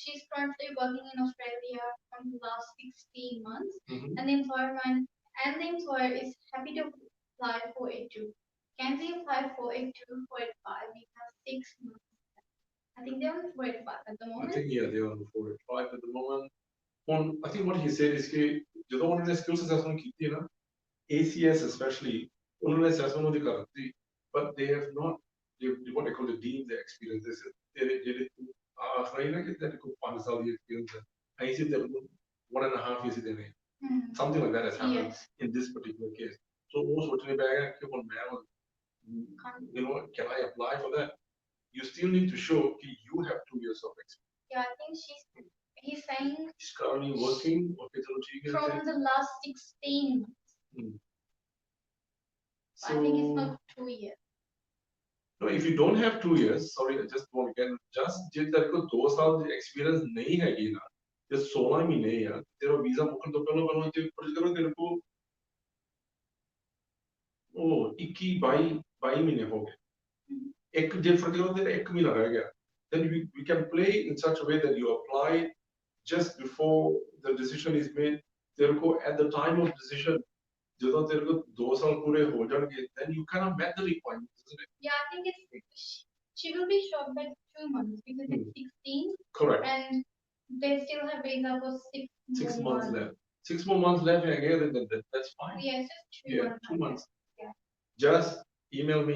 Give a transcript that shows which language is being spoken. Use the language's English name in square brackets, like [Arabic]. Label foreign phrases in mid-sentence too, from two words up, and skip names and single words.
[English] She's currently working in Australia from the last 16 months, and the employer is happy to apply for A2. Can we apply for A2 for A5? We have 6 months. I think they're on 485 at the moment. I think they're on 485 at the moment. I think what he said is कि [Punjabi] ਜਦੋਂ ਉਹਨਾਂ ਨੇ [English] skills assessment [Punjabi] ਕੀਤੀ ਹੈ ਨਾ ACS [English] especially [Punjabi] ਉਹਨਾਂ ਨੇ [English] assessment [Punjabi] ਉਹਦੀ ਕਰ ਦਿੱਤੀ [English] but they have not what they call the deemed the experience they said [Punjabi] ਜਿਹੜੇ ਆਖਰੀ ਨਾ ਕਿ ਤੇਰੇ ਕੋਲ 5 ਸਾਲ ਦੀ [English] experience [Punjabi] ਹੈ ਅਸੀਂ ਸਿਰ ਤੇਰੇ ਕੋਲ [English] 1.5 years [Punjabi] ਦੇ ਨੇ [English] something like that has happened in this particular case so [Punjabi] ਉਹ ਸੋਚਣੇ ਪੈ ਗਿਆ ਕਿ ਹੁਣ ਮੈਂ [English] can I apply for that? You still need to show that you have 2 years of experience. Yeah, I think he's saying she's currently working from the last 16 months. So, I think it's not 2 years. No, if you don't have 2 years, sorry, I just want to get just [Punjabi] ਜੇ ਤੇਰੇ ਕੋਲ 2 ਸਾਲ ਦੀ ਐਕਸਪੀਰੀਅੰਸ ਨਹੀਂ ਹੈਗੀ ਨਾ ਜੇ 16 ਮਹੀਨੇ ਆ ਤੇਰਾ ਵੀਜ਼ਾ ਮੁੱਕਣ ਤੋਂ ਪਹਿਲਾਂ ਤੇ ਪੁੱਛ ਕਰੋ ਤੇਰੇ ਕੋਲ ਉਹ 21 22 ਮਹੀਨੇ ਹੋ ਗਏ ਇੱਕ ਜੇ [English] for example [Punjabi] ਇੱਕ ਮਹੀਨਾ ਰਹਿ ਗਿਆ [English] then we can play in such a way that you apply just before the decision is made [Punjabi] ਤੇਰੇ ਕੋ [English] at the time of decision [Punjabi] ਜਦੋਂ ਤੇਰੇ ਕੋ 2 ਸਾਲ ਪੂਰੇ ਹੋ ਜਾਣਗੇ [English] then you kind of met the requirements isn't it? Yeah, I think it's she will be short by 2 months because it's 16 correct and they still have visa for 6 months left 6 more months left again then that's fine yeah it's just 2 months yeah just email me.